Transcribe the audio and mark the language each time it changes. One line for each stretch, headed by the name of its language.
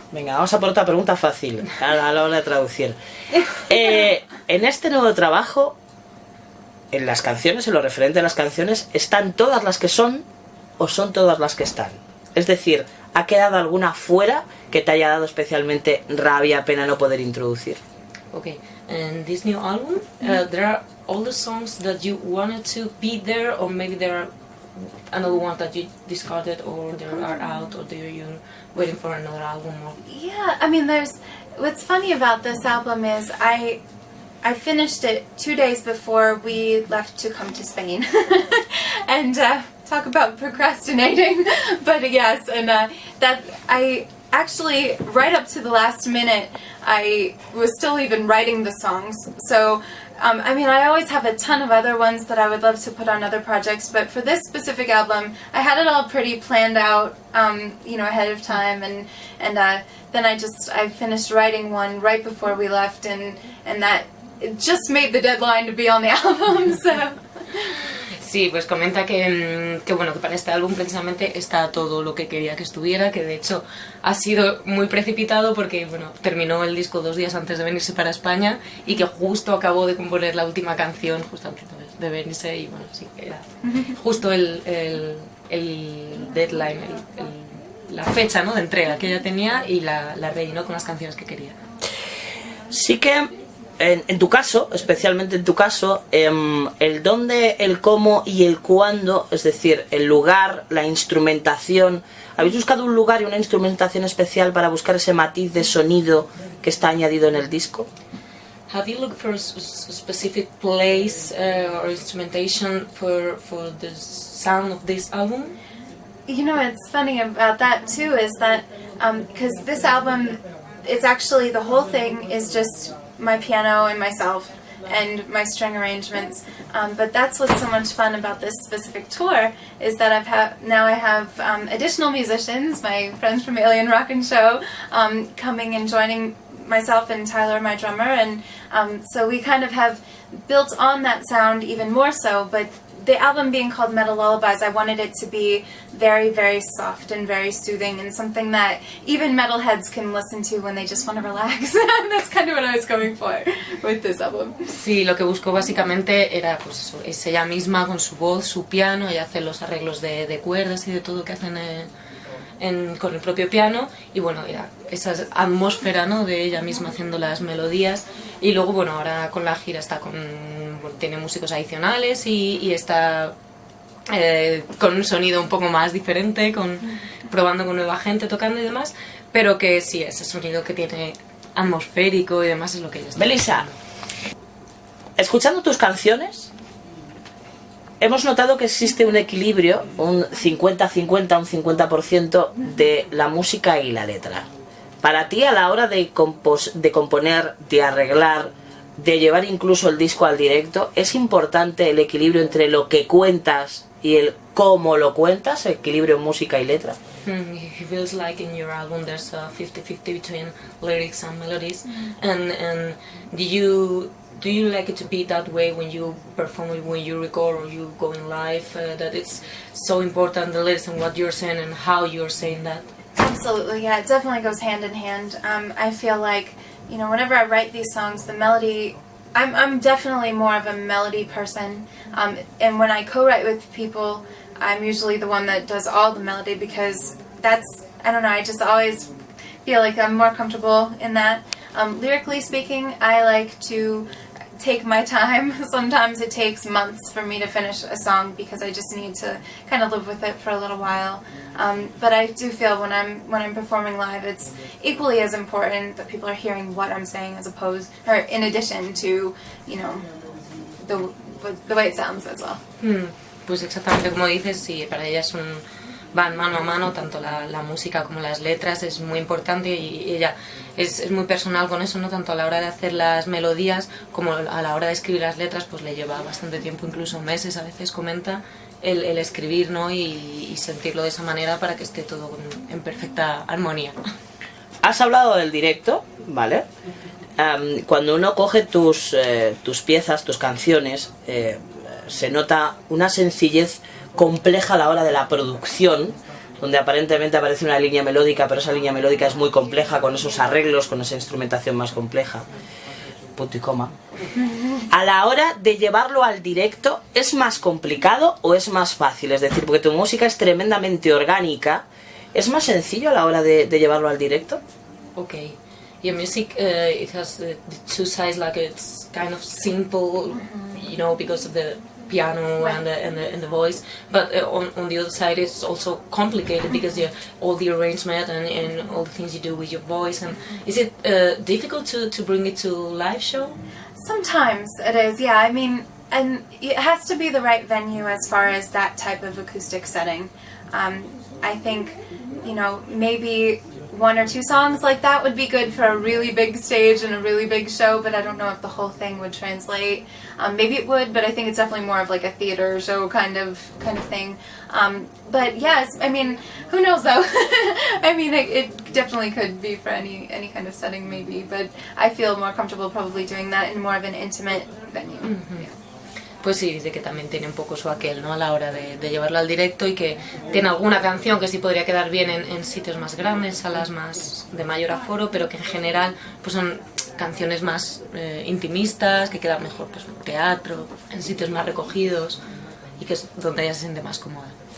Spanish: Venga, vamos a por otra pregunta fácil a la hora de traducir. En este nuevo trabajo, en las canciones, en lo referente a las canciones, ¿están todas las que son o son todas las que están? Es decir, ¿ha quedado alguna fuera que te haya dado especialmente rabia, pena no poder introducir?
English: Okay, and this new album, there are all the songs that you wanted to be there, or maybe there are another one that you discarded, or they are out, or you're waiting for another album? Or... Yeah, I mean, what's funny about this album is I finished it 2 days before we left to come to Spain, and talk about procrastinating. But yes, and that I actually, right up to the last minute, I was still even writing the songs. So I always have a ton of other ones that I would love to put on other projects, but for this specific album, I had it all pretty planned out, ahead of time, and then I finished writing one right before we left, and that it just made the deadline to be on the album. So.
Spanish: Sí, pues comenta que para este álbum precisamente está todo lo que quería que estuviera, que de hecho ha sido muy precipitado porque terminó el disco 2 días antes de venirse para España, y que justo acabó de componer la última canción justo antes de venirse, y sí, era justo el deadline, la fecha, ¿no?, de entrega que ella tenía y la rellenó con las canciones que quería. Sí que en tu caso, especialmente en tu caso, el dónde, el cómo y el cuándo, es decir, el lugar, la instrumentación, ¿habéis buscado un lugar y una instrumentación especial para buscar ese matiz de sonido que está añadido en el disco?
English: Have you looked for a specific place or instrumentation for the sound of this album? You know, what's funny about that too is that because this album, it's actually, the whole thing is just my piano and myself and my string arrangements. But that's what's so much fun about this specific tour, is that I have additional musicians, my friends from Alien Rock and Show, coming and joining myself and Tyler, my drummer, and so we kind of have built on that sound even more so. But the album being called Metal Lullabies, I wanted it to be very, very soft and very soothing, and something that even metalheads can listen to when they just want to relax. That's kind of what I was going for with this album.
Spanish: Sí, lo que buscó básicamente era, pues eso, es ella misma con su voz, su piano, ella hace los arreglos de cuerdas y de todo que hacen con el propio piano, y bueno, era esa atmósfera, ¿no?, de ella misma haciendo las melodías. Y luego, bueno, ahora con la gira tiene músicos adicionales y está con un sonido un poco más diferente, probando con nueva gente, tocando y demás, pero que sí, ese sonido que tiene atmosférico y demás es lo que ella está. Melissa, escuchando tus canciones, hemos notado que existe un equilibrio, un 50-50, un 50% de la música y la letra. Para ti, a la hora de componer, de arreglar, de llevar incluso el disco al directo, ¿es importante el equilibrio entre lo que cuentas y el cómo lo cuentas, el equilibrio música y letra?
English: It feels like in your album there's a 50-50 between lyrics and melodies. And do you like it to be that way when you perform it, when you record or you go in live, that it's so important, the lyrics and what you're saying and how you're saying that? Absolutely, yeah, it definitely goes hand in hand. I feel like, you know, whenever I write these songs, the melody, I'm definitely more of a melody person, and when I co-write with people, I'm usually the one that does all the melody, because that's, I don't know, I just always feel like I'm more comfortable in that. Lyrically speaking, I like to take my time. Sometimes it takes months for me to finish a song because I just need to kind of live with it for a little while. But I do feel when I'm performing live, it's equally as important that people are hearing what I'm saying, as opposed, or in addition to, you know, the way it sounds as well.
Spanish: Pues exactamente como dices, sí, para ella van mano a mano, tanto la música como las letras, es muy importante, y ella es muy personal con eso, ¿no? Tanto a la hora de hacer las melodías como a la hora de escribir las letras, pues le lleva bastante tiempo, incluso meses a veces, comenta, el escribir, ¿no?, y sentirlo de esa manera para que esté todo en perfecta armonía. Has hablado del directo, ¿vale? Cuando uno coge tus piezas, tus canciones, se nota una sencillez compleja a la hora de la producción, donde aparentemente aparece una línea melódica, pero esa línea melódica es muy compleja, con esos arreglos, con esa instrumentación más compleja. Punto y coma. A la hora de llevarlo al directo, ¿es más complicado o es más fácil? Es decir, porque tu música es tremendamente orgánica, ¿es más sencillo a la hora de llevarlo al directo?
English: Okay. Your music, it has the two sides, like it's kind of simple, you know, because of the piano and the voice, but on the other side it's also complicated because all the arrangement and all the things you do with your voice. And is it difficult to bring it to live show? Sometimes it is, yeah. I mean, and it has to be the right venue as far as that type of acoustic setting. I think, you know, maybe one or two songs like that would be good for a really big stage and a really big show, but I don't know if the whole thing would translate. Maybe it would, but I think it's definitely more of like a theater show kind of thing. But yes, I mean, who knows though? I mean, it definitely could be for any kind of setting maybe, but I feel more comfortable probably doing that in more of an intimate venue. Mm-hmm. Yeah.
Spanish: Pues sí, dice que también tiene un poco su aquel, ¿no?, a la hora de llevarlo al directo, y que tiene alguna canción que sí podría quedar bien en sitios más grandes, salas más de mayor aforo, pero que en general pues son canciones más intimistas, que quedan mejor pues en teatro, en sitios más recogidos, y que es donde ella se siente más cómoda.